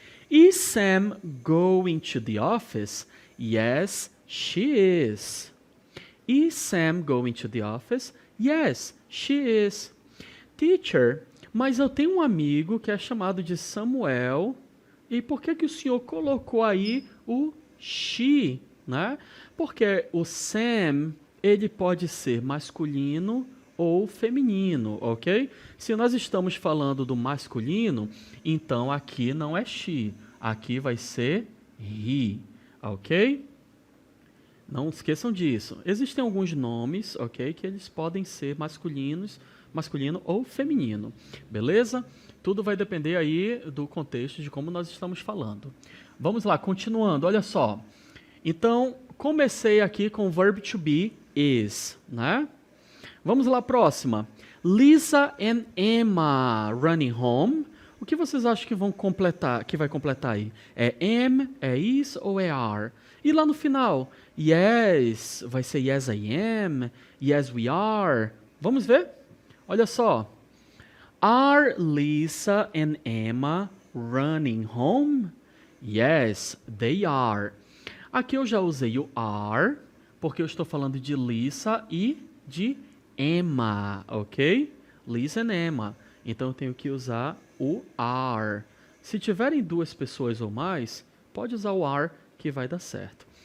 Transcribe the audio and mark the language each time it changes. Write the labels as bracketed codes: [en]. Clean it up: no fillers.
[en] Is Sam going to the office? Yes, she is. Is Sam going to the office? Yes, she is. [pt] Teacher, mas eu tenho um amigo que é chamado de Samuel, e por que o senhor colocou aí o she, né? Porque o Sam, ele pode ser masculino ou feminino, ok? Se nós estamos falando do masculino, então aqui não é she, aqui vai ser he, ok? Não esqueçam disso. Existem alguns nomes, ok, que eles podem ser masculino ou feminino, beleza? Tudo vai depender aí do contexto de como nós estamos falando. Vamos lá, continuando, olha só. Então, comecei aqui com o verb to be, is, né? Vamos lá, próxima. [en] Lisa and Emma running home. [pt] O que vocês acham que vai completar aí? É am, é is ou é are? E lá no final, yes, vai ser [en] yes I am, yes we are. [pt] Vamos ver? Olha só. [en] Are Lisa and Emma running home? Yes, they are. [pt] Aqui eu já usei o are, porque eu estou falando de Lisa e de Emma, ok? [en] Lisa and Emma. [pt] Então eu tenho que usar o are. Se tiverem duas pessoas ou mais, pode usar o are que vai dar certo.